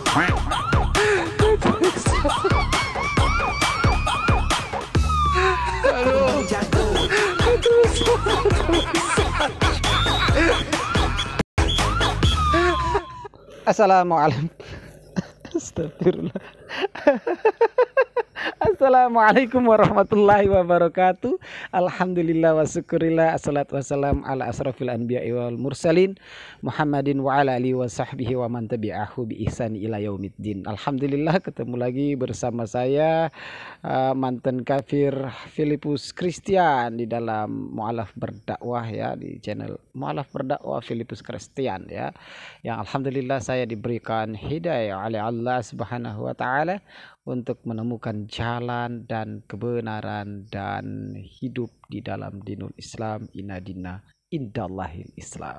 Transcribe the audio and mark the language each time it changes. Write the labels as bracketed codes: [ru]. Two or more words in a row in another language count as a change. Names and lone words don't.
[id] Bang Jago. [ar] Assalamualaikum. Astagfirullah. السلام عليكم ورحمة الله وبركاته. الحمد لله وشكر الله. الصلاة والسلام على أشرف الأنبياء والمرسلين محمد وعلى آله وصحبه ومن تبعه بإحسان إلى يوم الدين. [id] Alhamdulillah ketemu lagi bersama saya mantan kafir Filipus Christian di dalam Mu'alaf Berdakwah ya, di channel Mu'alaf Berdakwah Filipus Christian ya. Yang alhamdulillah saya diberikan hidayah oleh Allah [ar] سبحانه وتعالى [id] untuk menemukan jalan dan kebenaran dan hidup di dalam [ar] دين الإسلام، إن الدين عند الله الإسلام.